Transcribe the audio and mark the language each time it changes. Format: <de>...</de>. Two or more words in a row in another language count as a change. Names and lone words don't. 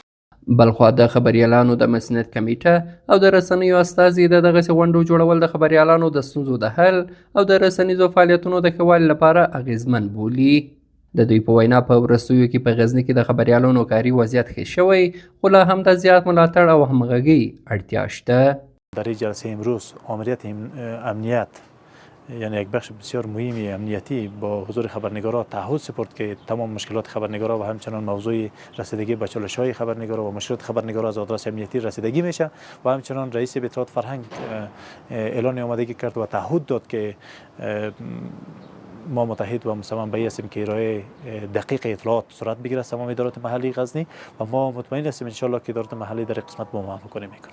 <ps>بلخوا د خبریالانو د مسنیت کمیټه او د رسنیو استازي د دغسې غونډو جوړول د خبریالانو د ستونزو د حل او د رسنیزو فعالیتونو د ښه والي لپاره اغیزمن بولي. د دوی په وینا په وروستیو کې په غزني کې د خبریالانو کاري وضعیت ښه شوی خو لا هم د زیات ملاتړ او همغږۍ اړتیا شته.</ps> <fa>در این جلسه امروز آمریت امنیت یعنی یک بخش بسیار مهمی امنیتی با حضور خبرنگارا تعهد سپرد که تمام مشکلات خبرنگارا و همچنان موضوع رسیدگی به چالش‌های خبرنگارا و مشکلات خبرنگارا از آدرس امنیتی رسیدگی میشه و همچنان رئیس اطلاعات فرهنگ اعلان آمادگی کرد و تعهد داد که ما متحد و مصمم به هستیم که ارائه دقیق اطلاعات صورت بگیره از تمام ادارات محلی غزنی و ما مطمئن هستیم</fa> <ar>ان شاء الله</ar> <fa>که ادارات محلی در قسمت با ما همکاری میکنه.</fa>